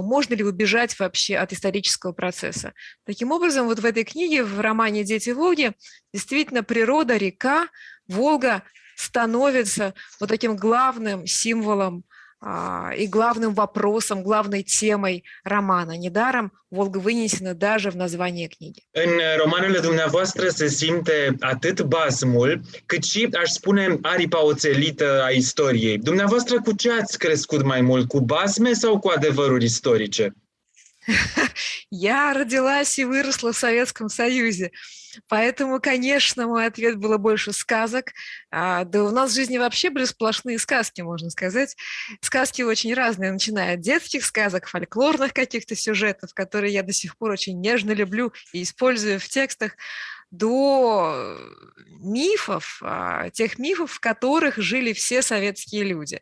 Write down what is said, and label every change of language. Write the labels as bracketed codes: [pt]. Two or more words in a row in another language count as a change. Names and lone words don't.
[ru] Можно ли убежать вообще от исторического процесса? Таким образом, вот в этой книге, в романе «Дети Волги», действительно природа, река, Волга становится вот таким главным символом и главным вопросом, главной темой романа. Недаром Волга вынесена даже в название книги. [ro] În romanele dumneavoastră se simte atât basmul, cât și, aș spune, aripa oțelită a istoriei. Dumneavoastră cu ce ați crescut mai mult, cu basme sau cu adevăruri istorice? [ru] Я родилась и выросла в Советском Союзе, поэтому, конечно, мой ответ было больше сказок. Да у нас в жизни вообще были сплошные сказки, можно сказать. Сказки очень разные, начиная от детских сказок, фольклорных каких-то сюжетов, которые я до сих пор очень нежно люблю и использую в текстах, до мифов, тех мифов, в которых жили все советские люди.